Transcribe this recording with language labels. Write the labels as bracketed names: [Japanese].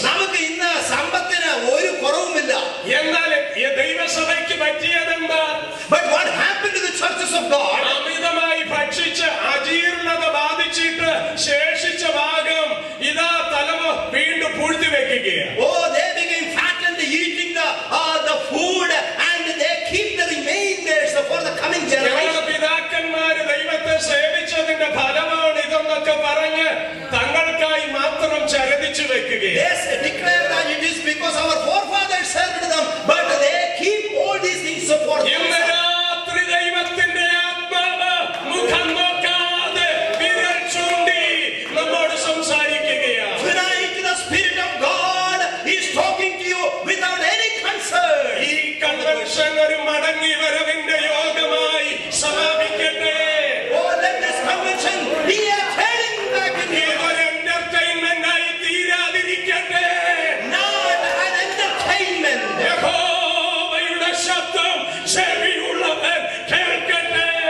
[Malayalam] നമുക്ക് ഇന്ന് സമ്പത്തിന് ഒരു കുറവുമില്ല. എന്നാൽ ദൈവസഭയ്ക്ക് പറ്റിയതെന്താ? [English] But what happened to the churches of God? [Malayalam] അമിതമായി ഭക്ഷിച്ച് അജീർണത ബാധിച്ചിട്ട് ശേഷിച്ച ഭാഗം ഇതാ തലമ വീണ്ടും പൂഴ്ത്തി വെക്കുകയാണ്. [English] Oh, they became fat and eating the food and they keep the remainders for the coming generation. [Malayalam] ഞങ്ങളുടെ പിതാക്കന്മാര് ദൈവത്തെ സേവിച്ചതിന്റെ ഫലമാണ് ഇതെന്നൊക്കെ പറഞ്ഞ് തങ്ങൾക്കായി മാത്രം ചരതിച്ചു വെക്കുകയാണ്. [English] Yes, declare that it is because our forefathers served them, but they keep all these things for [Malayalam] ഇന്ന് [English] themselves. [Malayalam] രാത്രി ദൈവത്തിന്റെ ആത്മാവ് മുഖം നോക്കാതെ വിരൽ ചൂണ്ടി നമ്മോട് സംസാരിക്കുകയാണ്. [English] Tonight the Spirit of God is talking to you without any concern. [Malayalam] ഈ കൺവെൻഷൻ ഒരു മടങ്ങി വരവിന്റെ യോഗമായി സമാപിക്കട്ടെ. [English] Oh, let this convention be a turning back in you. [Malayalam] ഇതൊരു എന്റർടൈൻമെന്റ് ആയി തീരാതിരിക്കട്ടെ. [English] Not an entertainment. [Malayalam] യഹോവയുടെ ശബ്ദം ചെവിയുള്ളവൻ കേൾക്കട്ടെ.